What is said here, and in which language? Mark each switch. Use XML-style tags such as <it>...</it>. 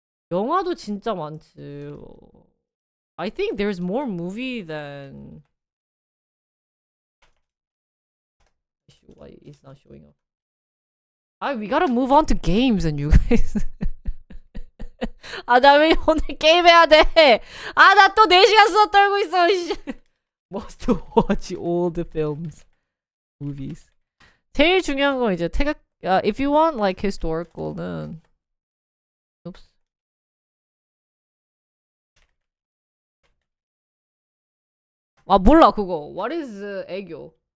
<ko>영화도 진짜 많지.</ko> <en>I think there's more movie than why it's not showing up. We gotta move on to games and you guys.</en> <ko>나 왜 오늘 게임 해야 돼? 나 또 4시간 수다 떨고 있어.</ko> <en>Must watch old films, movies.</en> <ko>제일 중요한 건 이제</ko> <en>if you want like historical는 oops.</en> <ko>아 몰라 그거.</ko> <en>What is</en> <ko>애교?</ko>